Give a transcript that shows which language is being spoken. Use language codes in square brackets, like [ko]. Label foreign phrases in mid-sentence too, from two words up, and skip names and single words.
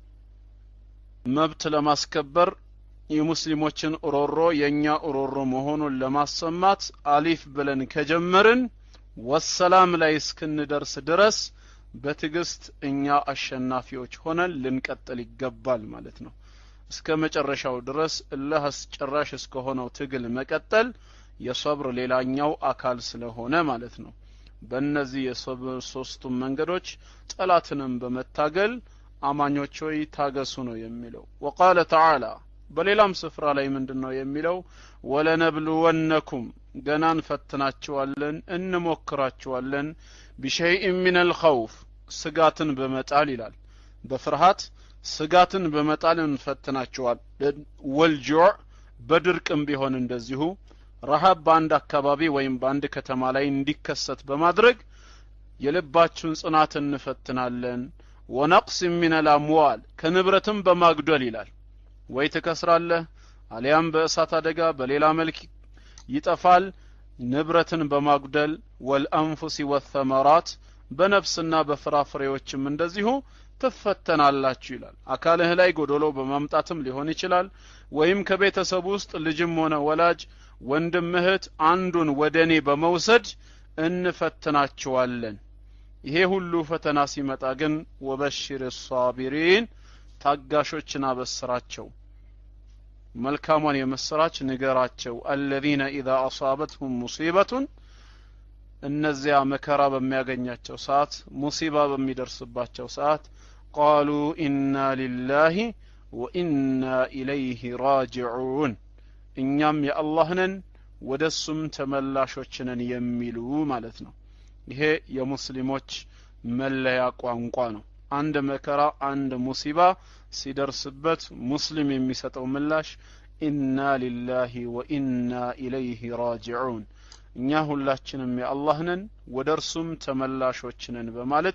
[am] መብት ለማስከበር የሙስሊሞችን ኦሮሮ የኛ ኦሮሮ መሆኑን ለማሰማት አሊፍ ብለን ከጀመርን ወሰላም ላይ እስክንደርስ ድረስ በትግስት እኛ አሸናፊዎች ሆነን ልንቀጥል ይገባል ማለት ነው እስከ መጨረሻው ድረስ አላህ አስጨራሽ እስከሆነው ትግል መቀጠል የሰብር ሌላኛው አካል ስለሆነ ማለት ነው በእነዚህ የሰብር ሶስቱም መንገዶች ጠላትንም በመታገል አማኞች ሆይ ታገሱ ነው የሚለው [ar] وقال تعالى [am] በሌላም ስፍራ ላይ ምንድነው የሚለው ወለነብሉወነኩም ገናን ፈትናቸዋለን እንሞክራቸዋለን [ar] بشيء من الخوف [am] ስጋትን በመጣል ይላል በፍርሃት ስጋትን በመጣል እንፈትናቸዋለን ወልጁዕ በድርቅም ቢሆን እንደዚሁ ረሃብ በአንድ አካባቢ ወይም በአንድ ከተማ ላይ እንዲከሰት በማድረግ የልባችሁን ጽናት እንፈትናለን [ar] ونقص من الأموال [am] ከንብረትም በማግደል ይላል ወይ ተከስራለህ አሊያም በእሳት አደጋ በሌላ መልክ ይጠፋል ንብረትን በማግደል [ar] والأنفس والثمرات [am] በነፍስና በፍራፍሬዎችም እንደዚሁ ተፈተናላችሁ ይላል አካልህ ላይ ጎዶሎ በማምጣትም ሊሆን ይችላል ወይም ከቤተሰብ ውስጥ ልጅም ሆነ ወላጅ ወንድም እህት አንዱን ወደኔ በመውሰድ እንፈትናቸዋለን ይሄ ሁሉ ፈተና ሲመጣ ግን [ar] وبشر الصابرين [am] ታጋሾችን አበስራቸው መልካሙን የመስራች ንገራቸው [ar] الذين اذا اصابتهم مصيبه [am] እነዚያ መከራ በሚያገኛቸው ሰዓት ሙሲባ በሚደርስባቸው ሰዓት [ar] قالوا إنا لله وإنا إليه راجعون [am] እኛም የአላህ ነን ወደሱም ተመላሾች ነን የሚሉ ማለት ነው ይሄ የሙስሊሞች መለያ ቋንቋ ነው አንድ መከራ አንድ ሙሲባ ሲደርስበት ሙስሊም የሚሰጠው ምላሽ [ar] إنا لله وإنا إليه راجعون [am] እኛ ሁላችንም የአላህ ነን ወደርሱም ተመላሾች ነን በማለት